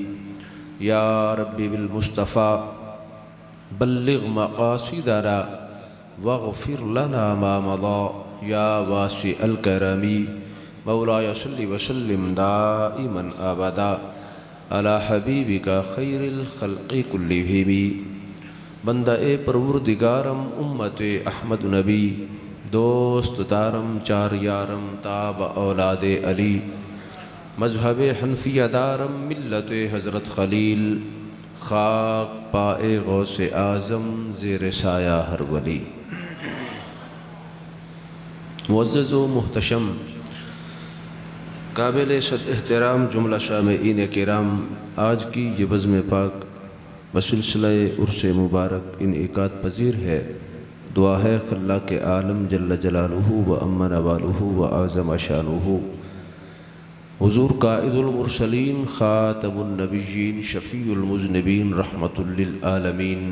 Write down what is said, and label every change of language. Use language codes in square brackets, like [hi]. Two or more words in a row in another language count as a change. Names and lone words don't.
[ar] يا ربي بالمصطفى بلغ مقاصدنا واغفر لنا ما مضى يا واسع الكرم. مولاي صل وسلم دائما أبدا على حبيبك خير الخلق كلهم. [fa] بندہ پروردگارم امت احمد نبی دوست دارم چار یارم تاب اولاد علی مذہب حنفیہ دارم ملت حضرت خلیل خاک پائے غوث اعظم زیر سایہ ہر ولی. [ur] معزز و محتشم قابل صد احترام جملہ سامعین کرام، آج کی یہ بزم پاک بسلسلہ عرس مبارک انعقاد پذیر ہے. دعا ہے خلاق عالم [ar] جل جلالہ و امن والہ و اعظم شانہ [ur] حضور [ar] قائد المرسلین خاتم النبیین شفیع المذنبین رحمت للعالمین